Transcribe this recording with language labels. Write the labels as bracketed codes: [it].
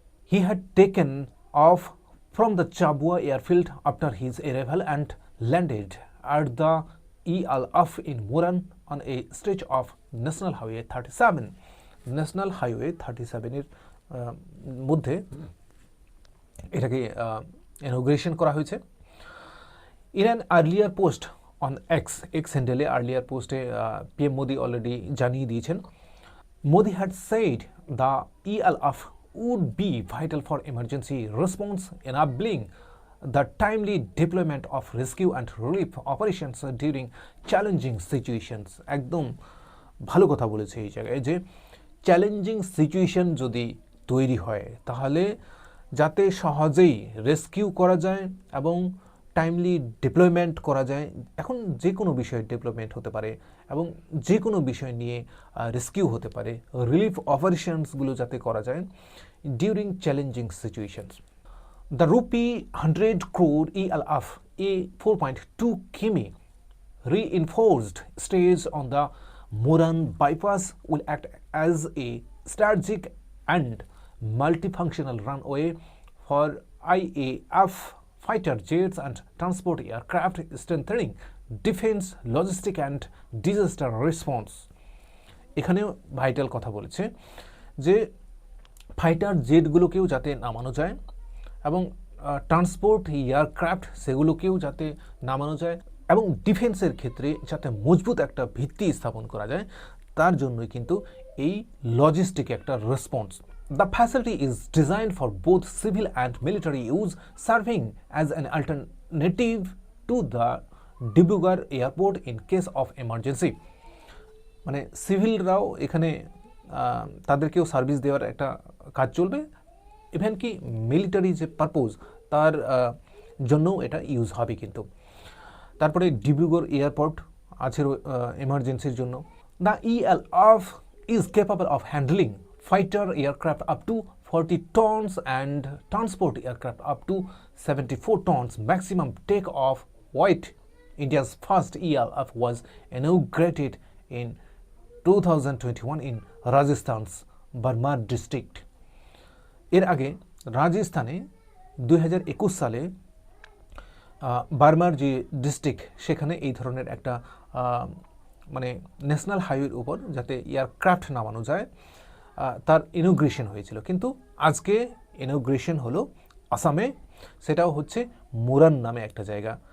[en] He had taken off from the Chabua airfield after his arrival and landed at the ELF in Moran on a stretch of National Highway 37. [bn] National highway 37-এর মধ্যে এটাকে ইনগ্রেশন করা হয়েছে। [en] In an earlier post [bn] on x হ্যান্ডেলে earlier পোস্টে PM Modi already জানিয়ে দিয়েছেন, [en] Modi had said the ELF would be vital for emergency response, enabling the timely deployment of rescue and relief operations during challenging situations. [bn] একদম ভালো কথা বলেছে এই জায়গায়, যে চ্যালেঞ্জিং সিচুয়েশন যদি তৈরি হয় তাহলে যাতে সহজেই রেস্কিউ করা যায় এবং টাইমলি ডিপ্লয়মেন্ট করা যায়। এখন যে কোনো বিষয়ে ডিপ্লয়মেন্ট হতে পারে এবং যে কোনো বিষয় নিয়ে রেস্কিউ হতে পারে, রিলিফ অপারেশনসগুলো যাতে করা যায় during challenging situations. [en] The rupee 100 crore ELF a 4.2 km reinforced stage on the Moran bypass will act as a strategic and multifunctional runway for IAF fighter jets and transport aircraft, strengthening defense, logistic and disaster response. [bn] এখানেও vital কথা বলেছে যে fighter জেটগুলোকেও যাতে নামানো যায় এবং transport aircraft সেগুলোকেও যাতে নামানো যায় এবং ডিফেন্সের ক্ষেত্রে যাতে মজবুত একটা ভিত্তি স্থাপন করা যায়, তার জন্যই কিন্তু এই লজিস্টিক একটা response. [en] The facility is designed for both civil and military use, serving as an alternative to the Dibrugarh airport in case of emergency. [bn] মানে সিভিলরাও এখানে তাদেরকেও সার্ভিস দেওয়ার একটা কাজ চলবে, ইভেন কি মিলিটারি যে পারপোজ তার জন্যও এটা ইউজ হবে কিন্তু। তারপরে ডিব্রুগড় এয়ারপোর্ট আছে এমার্জেন্সির জন্য। [en] The ELF is capable of handling fighter aircraft up to 40 tons and transport aircraft up to 74 tons maximum take-off weight. India's first ELF was inaugurated in 2021 in Rajasthan's Barmar district. [bn] এর আগে রাজস্থানে 2021 সালে বার্মার যে district সেখানে এই ধরনের একটা মানে ন্যাশনাল হাইওয়ের উপর যাতে এয়ারক্রাফট নামানো যায় তার ইনোগ্রেশন হয়েছিল। কিন্তু আজকে ইনোগ্রেশন হলো আসামে, সেটাও হচ্ছে মোরান নামে একটা জায়গা।